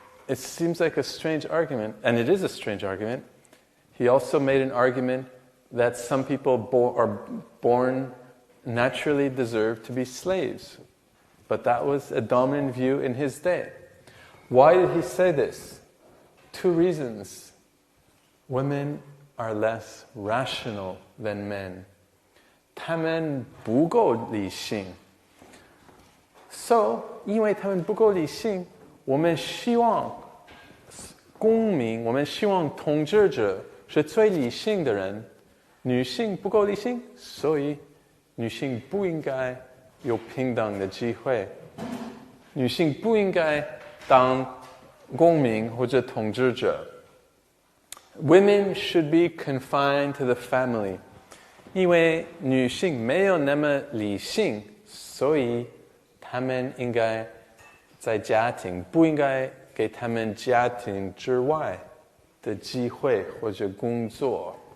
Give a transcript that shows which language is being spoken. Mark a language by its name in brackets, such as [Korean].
[English] It seems like a strange argument, and it is a strange argument. He also made an argument that some people are born naturally deserve to be slaves. But that was a dominant view in his day. Why did he say this? Two reasons. Women are less rational than men. [Chinese] 他们不够理性. So, 因为他们不够理性，我们希望公民，我们希望统治者是最理性的人。女性不够理性，所以女性不应该有平等的机会。女性不应该当公民或者统治者。 [English] Women should be confined to the family. [Chinese] 因为女性没有那么理性，所以她们应该在家庭，不应该给她们家庭之外的机会或者工作。